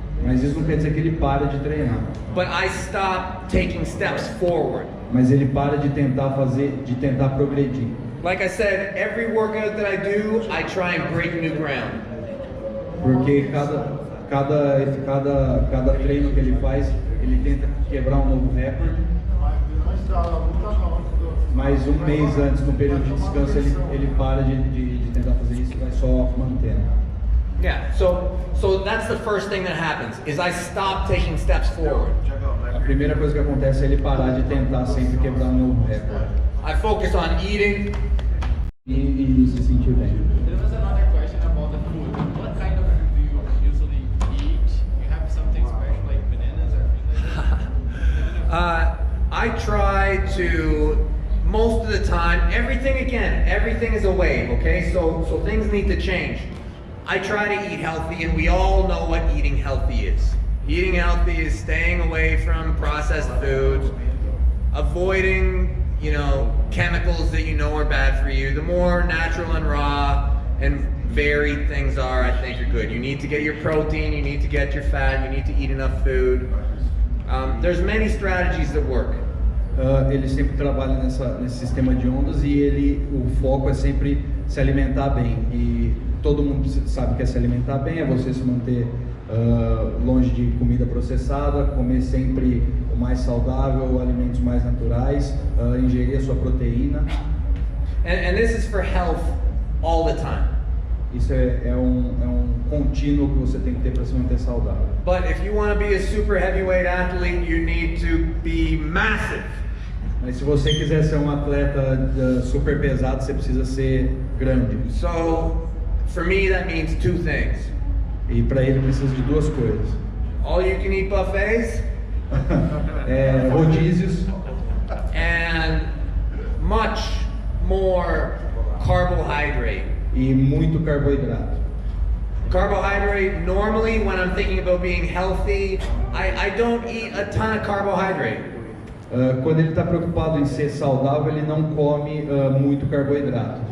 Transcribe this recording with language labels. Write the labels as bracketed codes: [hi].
[pt] Mas isso não quer dizer que ele para de treinar. [en] but I stop taking steps forward. [pt] Mas ele para de tentar progredir. [en] Like I said, every workout that I do, I try and break new ground. [pt] Porque cada treino que ele faz, ele tenta quebrar um novo recorde. Mas da luta não. Mas um mês antes, no período de descanso, ele para de tentar fazer isso e vai só mantendo. [en] Yeah, so that's the first thing that happens, is I stop taking steps forward. [pt] A primeira coisa que acontece é ele parar de tentar sempre quebrar um novo recorde. [en] I focus on eating. [pt] E se sentir bem. [en] There was another question about the food. What kind of food do you usually eat? You have something special like bananas or things like that? I try to, most of the time, everything is a wave, okay? So things need to change. I try to eat healthy, and we all know what eating healthy is. Eating healthy is staying away from processed foods, avoiding, chemicals that you know are bad for you. The more natural and raw and varied things are, I think are good. You need to get your protein, you need to get your fat, you need to eat enough food. There's many strategies that work. [pt] Ele sempre trabalha nesse sistema de ondas e o foco é sempre se alimentar bem. E todo mundo sabe que é se alimentar bem, é você se manter longe de comida processada, comer sempre o mais saudável, alimentos mais naturais, ingerir a sua proteína. [en] And this is for health all the time. [pt] Isso é um contínuo que você tem que ter para se manter saudável. [en] But if you want to be a super heavyweight athlete, you need to be massive. [pt] Mas se você quiser ser um atleta super pesado, você precisa ser grande. [en] So for me, that means two things. [pt] E para ele precisa de duas coisas. [en] All you can eat buffets [pt] Rodízios [en] and much more carbohydrate. [pt] e muito carboidrato. [en] Carbohydrate, normally when I'm thinking about being healthy, I don't eat a ton of carbohydrate. [pt] Quando ele está preocupado em ser saudável, ele não come muito carboidrato.